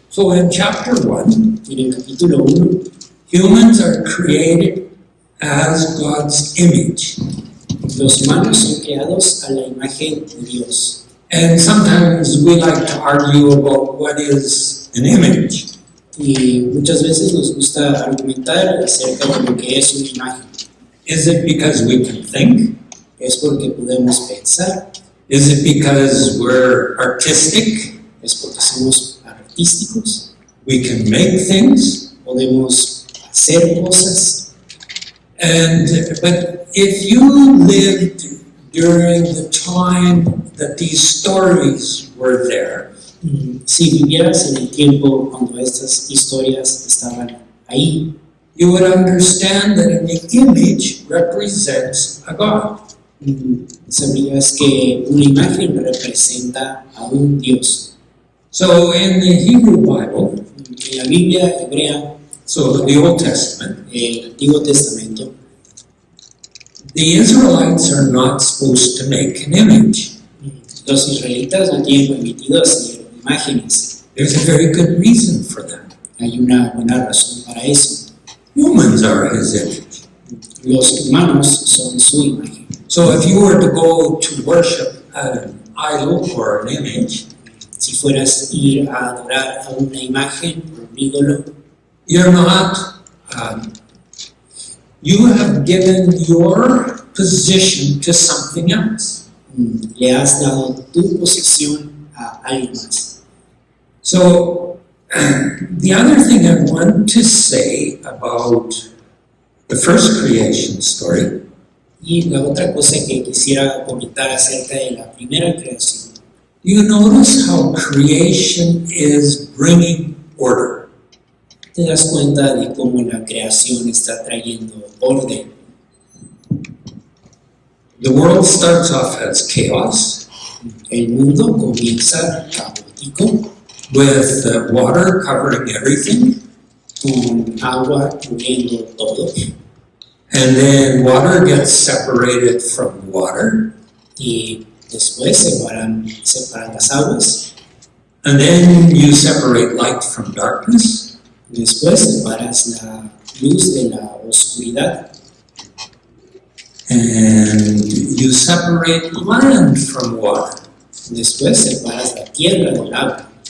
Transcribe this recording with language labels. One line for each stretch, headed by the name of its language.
English: So in chapter 1,
Spanish: En el capítulo 1,
English: humans are created as God's image.
Spanish: los humanos son creados a la imagen de Dios.
English: And sometimes we like to argue about what is an image.
Spanish: Y muchas veces nos gusta argumentar acerca de lo que es una imagen.
English: Is it because we can think?
Spanish: Es porque podemos pensar,
English: Is it because we're artistic?
Spanish: es porque somos artísticos,
English: We can make things?
Spanish: podemos hacer cosas.
English: But if you lived during the time that these stories were there,
Spanish: Si vivieras en el tiempo cuando estas historias estaban ahí,
English: you would understand that an image represents a God.
Spanish: sabrías que una imagen representa a un Dios.
English: So in the Hebrew Bible,
Spanish: En la Biblia hebrea,
English: so the Old Testament,
Spanish: el Antiguo Testamento,
English: the Israelites are not supposed to make an image.
Spanish: los israelitas no tienen permitido hacer imágenes.
English: There's a very good reason for that.
Spanish: Hay una buena razón para eso.
English: Humans are his image.
Spanish: Los humanos son su imagen.
English: So if you were to go to worship an idol or an image,
Spanish: Si fueras ir a adorar a una imagen o un ídolo,
English: you're not, you have given your position to something else.
Spanish: le has dado tu posición a alguien más.
English: So the other thing I want to say about the first creation story
Spanish: Y la otra cosa que quisiera comentar acerca de la primera creación,
English: you notice how creation is bringing order.
Spanish: te das cuenta de cómo la creación está trayendo orden.
English: The world starts off as chaos,
Spanish: El mundo comienza caótico,
English: with water covering everything,
Spanish: con agua cubriendo todo,
English: and then water gets separated from water,
Spanish: y después separan las aguas,
English: and then you separate light from darkness,
Spanish: después separas la luz de la oscuridad,
English: and you separate land from water.
Spanish: después separas la tierra del agua.